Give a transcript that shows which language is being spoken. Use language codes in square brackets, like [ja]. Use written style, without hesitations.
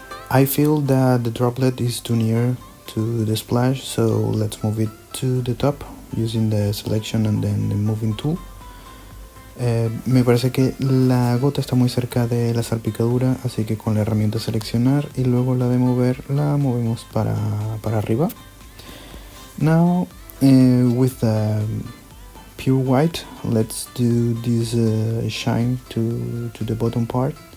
[en] I feel that the droplet is too near to the splash, so let's move it to the top using the selection and then the moving tool. [es] Me parece que la gota está muy cerca de la salpicadura, así que con la herramienta seleccionar y luego la de mover, la movemos para arriba. [en] Now with the pure white, let's do this shine to the bottom part.